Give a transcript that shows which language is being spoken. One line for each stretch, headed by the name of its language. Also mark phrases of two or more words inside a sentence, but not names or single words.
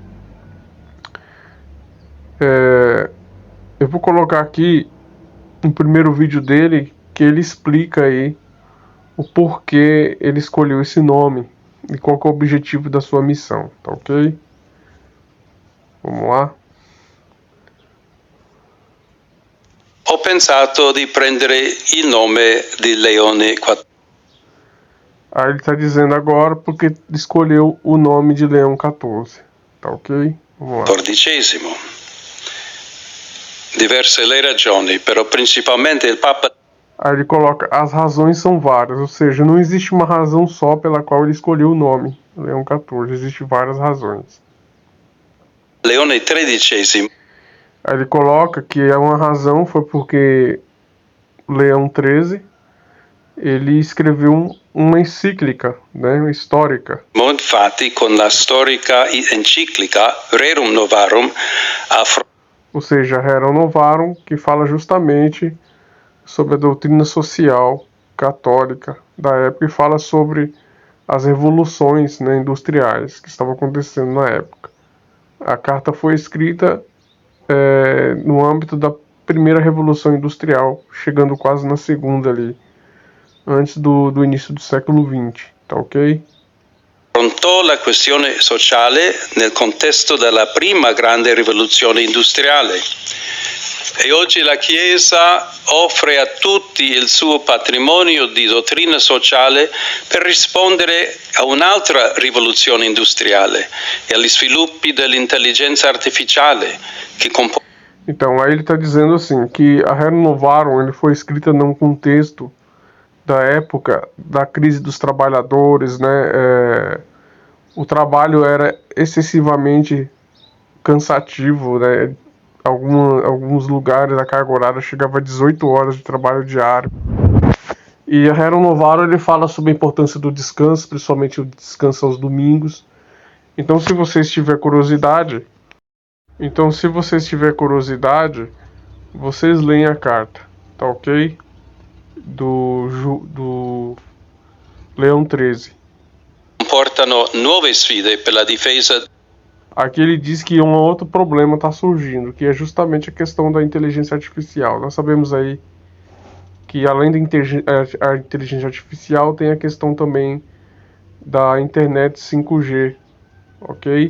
Portuguese: Eu vou colocar aqui no primeiro vídeo dele que ele explica aí o porquê ele escolheu esse nome e qual que é o objetivo da sua missão, tá ok? Vamos lá.
Italian: Ho pensato di prendere il nome di Leone XIV.
Portuguese: Aí ele está dizendo agora porque escolheu o nome de Leão XIV, tá ok? Vamos lá.
Italian: Diverse le ragioni, però principalmente il Papa.
Portuguese: Aí ele coloca, as razões são várias, ou seja, não existe uma razão só pela qual ele escolheu o nome Leão XIV, existem várias razões.
Italian: Leone XIII.
Portuguese: Aí ele coloca que uma razão foi porque Leão XIII, ele escreveu uma encíclica, histórica.
Italian: Infatti, con la storica enciclica Rerum Novarum,
Portuguese: ou seja, Rerum Novarum, que fala justamente sobre a doutrina social católica da época e fala sobre as revoluções industriais que estavam acontecendo na época. A carta foi escrita no âmbito da primeira revolução industrial, chegando quase na segunda ali, antes do início do século XX, tá ok?
Italian: affrontò la questione sociale nel contesto della prima grande rivoluzione industriale. E oggi la Chiesa offre a tutti il suo patrimonio di dottrina sociale per rispondere a un'altra rivoluzione industriale e agli sviluppi dell'intelligenza artificiale che
Portuguese: Então, aí ele está dizendo assim, que a Rerum Novarum ele foi escrita num contexto da época da crise dos trabalhadores, o trabalho era excessivamente cansativo, alguns lugares a carga horária chegava a 18 horas de trabalho diário. E a Rerum Novarum ele fala sobre a importância do descanso, principalmente o descanso aos domingos. Então, se vocês tiverem curiosidade, vocês leem a carta, tá ok? Do Leão XIII.
Italian: Comportano nuove sfide per la difesa.
Portuguese: Aqui ele diz que um outro problema está surgindo, que é justamente a questão da inteligência artificial. Nós sabemos aí que além da inteligência artificial tem a questão também da internet 5G, ok?